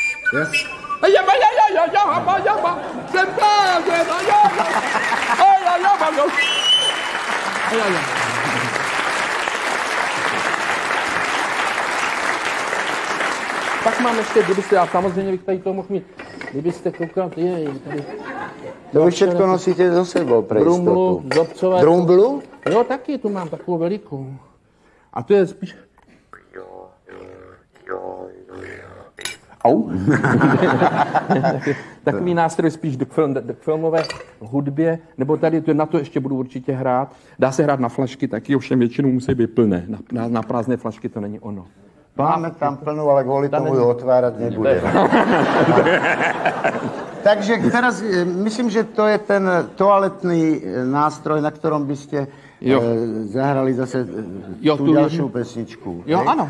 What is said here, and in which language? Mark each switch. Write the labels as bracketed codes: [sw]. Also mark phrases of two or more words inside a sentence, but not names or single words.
[cs] Pak mám ještě, kdybyste, a samozřejmě bych tady to mohl mít, kdybyste koukal, tady... [sk] To vy všetko nosíte so sebou pre istotu. [cs] Brumblu, zobcové... Brumblu? Jo, taky, tu mám takovou velikou. A to je spíš... Au. Takový nástroj spíš k filmové hudbě, nebo tady na to ještě budu určitě hrát. Dá se hrát na flašky taky, ovšem většinou musí být plné. Na prázdné flašky to není ono. [sk] Máme tam plnú, ale kvôli tomu ju otvárať nebudeme. Takže teraz myslím, že to je ten toaletný nástroj, na ktorom by ste zahrali zase tú ďalšiu pesničku. Jo, áno.